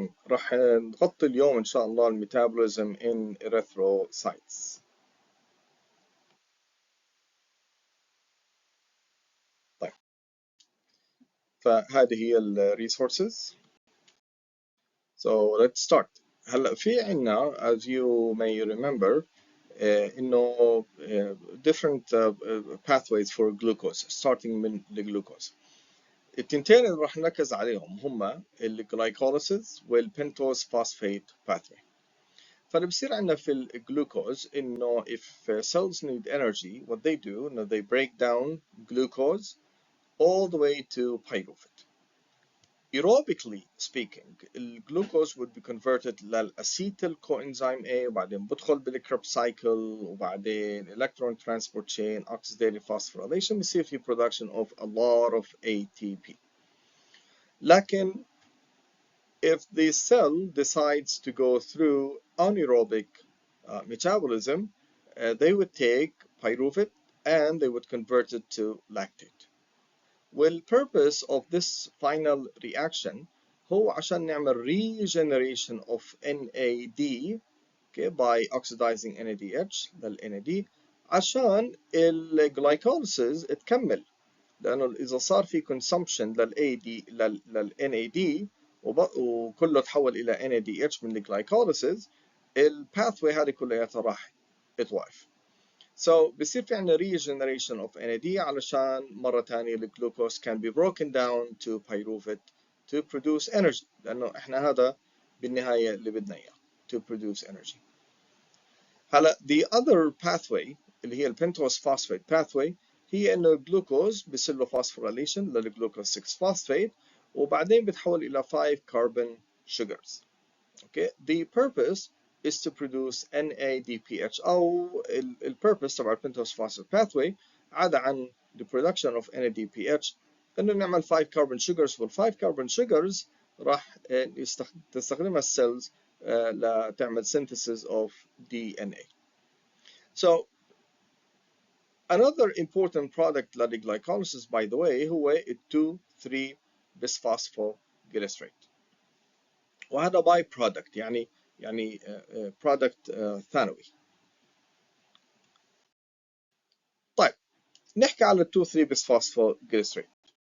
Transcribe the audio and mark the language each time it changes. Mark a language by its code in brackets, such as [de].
[ar] راح نغطي اليوم إن شاء الله الميتابوليزم [en] in erythrocytes. [ar] طيب، فهذه هي ال resources. [en] So let's start. [ar] هلا في عنا [en] as you may remember إنه different pathways for glucose starting [ar] من الجلوكوز. التنتين اللي راح نركز عليهم هما الجلايكوليسيس والبنتوز فوسفات pathway. فاللي بصير عندنا في الجلوكوز إنه [en] if cells need energy, what they do إنه they break down glucose all the way to pyruvate. Aerobically speaking, الجلوكوز would be converted للأسيتيل coenzyme A [ar] وبعدين بدخل بالكرب [en] cycle وبعدين electron transport chain oxidative phosphorylation بصير في production of a lot of ATP. [ar] لكن [en] if the cell decides to go through anaerobic metabolism, they would take pyruvate and they would convert it to lactate. Well, purpose of this final reaction [ar] هو عشان نعمل [en] regeneration of NAD by oxidizing NADH [ar] لل NAD عشان ال glycolysis تكمل، لأنه إذا صار في consumption لل NAD وكله تحول إلى NADH من الجلايكوليسيس، الباثوي هذه كلياتها راح توقف. [en] So [ar] بصير في عندنا [en] regeneration of NAD علشان مرة ثانية الجلوكوز can be broken down to pyruvate to produce energy، [ar] لأنه إحنا هذا بالنهاية اللي بدنا إياه [en] to produce energy. [ar] هلا [en] the other pathway [ar] اللي هي البنتوز فوسفات pathway هي إنه الجلوكوز بيصير له phosphorylation للجلوكوز 6 phosphate وبعدين بتحول إلى 5 carbon sugars. [en] Okay, the purpose is to produce NADPH أو ال purpose تبع البنتوز phosphate pathway عدا عن the production of NADPH إنه نعمل 5 carbon sugars وال 5 carbon sugars [ar] راح تستخدمها السيلز لتعمل [en] synthesis of DNA. So another important product [ar] للglycolysis [en] by the way [ar] هو ال 2,3 bisphosphoglycerate، وهذا باي برودكت يعني برودكت ثانوي. طيب نحكي على 2,3 bisphosphoglycerate.